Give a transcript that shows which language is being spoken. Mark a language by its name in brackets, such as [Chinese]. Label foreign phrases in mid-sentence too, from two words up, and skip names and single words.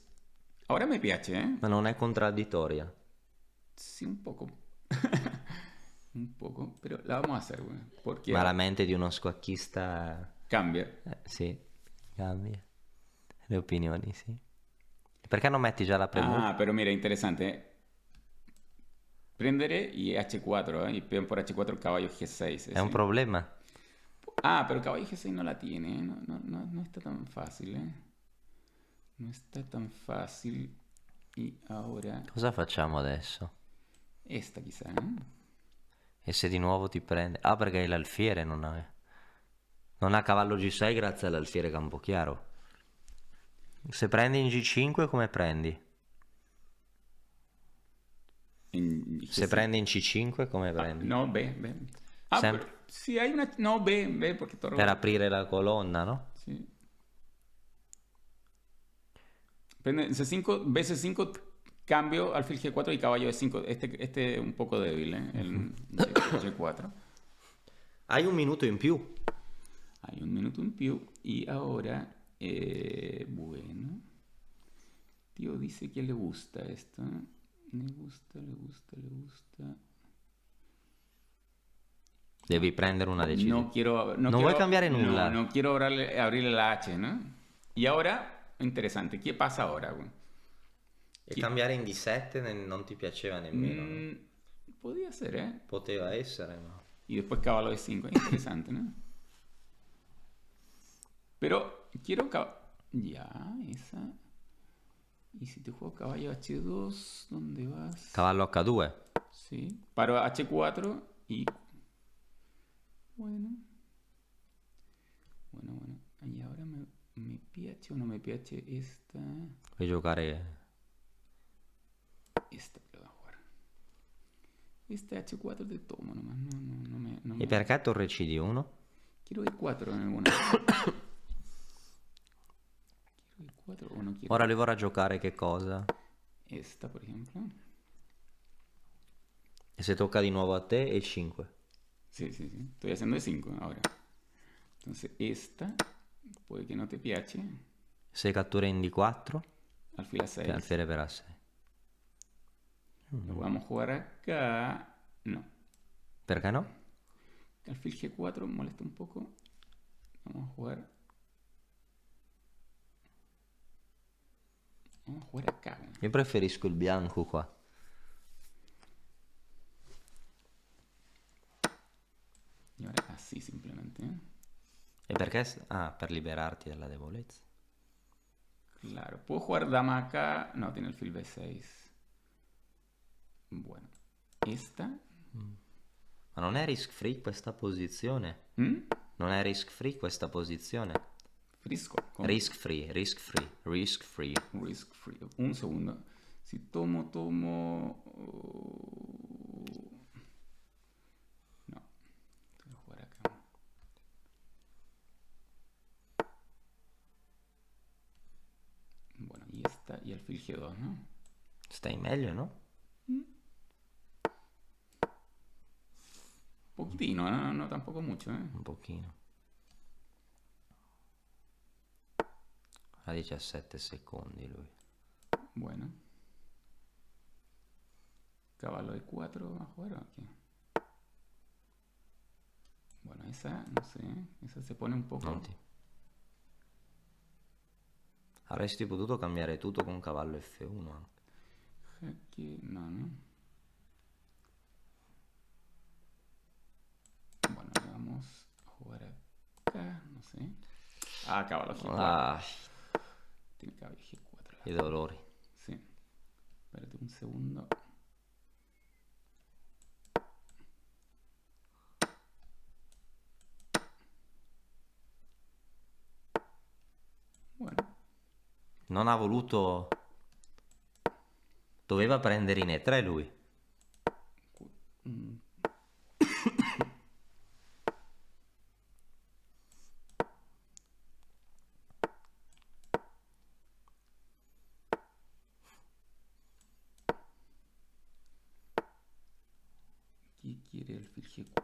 [Spanish] Ahora [Italian] me piace, [Spanish] ¿eh? [Italian] Ma non è contraddittoria. [Spanish] Sí, un poco. Un poco, pero la vamos a hacer, güey. Porque [Italian] Ma la mente di uno squacchista... cambia. Sì, cambia. Le opinioni, sì. Perché non metti già la premura? [Spanish] Ah, pero mira, interesante. Prendere y H4, ¿eh? Y peón por H4, caballo G6. [Italian] È un problema. [Spanish] Ah, pero caballo G6 no la tiene, ¿eh? No está tan fácil, ¿eh? No está tan fácil. Y ahora... [Italian] Cosa facciamo adesso? [Spanish] Esta quizá, ¿eh? [Italian] E se di nuovo ti prende... Ah, perché l'alfiere non ha... Non ha cavallo G6 grazie all'alfiere Campochiaro. Se prendi in G5 come prendi? Se G6. prendi in C5 come prendi? [Spanish] No, B. Ah, [Italian] Sempre. [Spanish] pero si hay una... No, B, porque torre... [Italian] Per aprire la colonna, no? [Spanish] Sí. Prende C5, BC5, cambio, alfil G4 y caballo E5. Este es un poco débil, ¿eh? El G4. [Italian] Hai un minuto in più. [Spanish] Hay un minuto en più. Y ahora, bueno. Tío dice que le gusta esto. ¿Eh? Le gusta. [Italian] Devi prendere una decisione. [Spanish] No quiero... [Italian] Non vuoi cambiare nulla. [Spanish] No quiero abrirle la H, ¿no? Y ahora, interesante, ¿qué pasa ahora, güey? [Italian] E cambiare in D7 non ti piaceva nemmeno, no? [Spanish] Podía ser, ¿eh? [Italian] Poteva essere, ma... [Spanish] Y después caballo E5, interesante, ¿no? Pero quiero ya, esa. Y si te juego caballo H2, ¿dónde vas? [Italian] Cavallo H2. [Spanish] Sí. Paro H4 y... Bueno. Y ahora [Italian] me piace o no me piace [Spanish] esta... [Italian] Puoi giocare... [Spanish] Esta la voy a jugar. Esta H4 te tomo nomás. No [Italian] E perché torre CD1? [Spanish] Quiero E4 en alguna. Quiero E4 o no quiero. [Italian] Ora lui vorrà giocare che cosa? [Spanish] Esta, por ejemplo. [Italian] E se tocca di nuovo a te è 5. [Spanish] Sí, sí, sí. Estoy haciendo de 5 ahora. Entonces esta, puede que no te piace. [Italian] Se cattura in D4, [Spanish] Alfil a [Italian] che 6. alfiere per A6. [Spanish] Lo vamos a jugar acá. No. [Italian] Perché no? [Spanish] Alfil G4 molesta un poco. Vamos a jugar. Vamos a jugar acá. [Italian] Io preferisco il bianco qua. [Spanish] Y ahora así simplemente. ¿Eh? [Italian] E perché? Ah, per liberarti dalla debolezza. [Spanish] Claro. ¿Puedo jugar dama acá? No, tiene alfil B6. Bueno. Esta. [Italian] Ma non è [English] risk free [Italian] questa posizione? ¿Mm? Non è [English] risk free [Italian] questa posizione? [Spanish] Frisco. ¿Cómo? [English] Risk free, risk free, risk free. Risk free. [Spanish] Un segundo. Si tomo. No. Voy a jugar acá. Bueno, y esta y alfil G2, ¿no? [Italian] Stai meglio, no? [Spanish] Poquitino, ¿no? No tampoco mucho, ¿eh? [Italian] Un pochino. A 17 secondi lui. [Spanish] Bueno. Caballo de 4 va a jugar aquí. Bueno, esa, no sé, esa se pone un poco... [Italian] Non ti. Avresti potuto cambiare tutto con cavallo F1 anche. [Spanish] Aquí, no, no. Bueno, le vamos a jugar acá, no sé. Ah, caballo G4. Ah, Tiene caballo G4. [Italian] i dolori. [Spanish] Sí. Espérate un segundo. Bueno. [Italian] Non ha voluto... Doveva prendere in E3 lui. [Spanish] Mm. Chi quiere alfil G4?